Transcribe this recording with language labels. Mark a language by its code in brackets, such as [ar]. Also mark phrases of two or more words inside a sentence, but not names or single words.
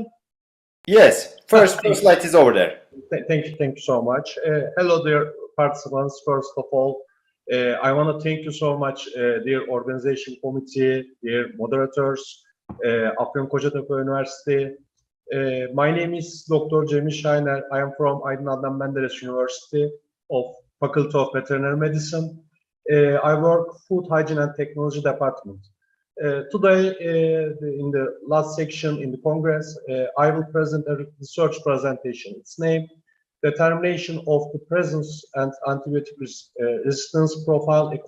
[en] Yes, first slide is over there. Thank you so much. Hello, dear participants. First of all, I want to thank you so much, dear organization committee, dear moderators, Afyonkarahisar University. My name is Dr. Cemil Şahiner. I am from Aydın Adnan Menderes University of Faculty of Veterinary Medicine. I work Food Hygiene and Technology Department. Today, in the last section in the Congress, I will present a research presentation. Its name, Determination of the Presence and Antibiotic Resistance Profile E.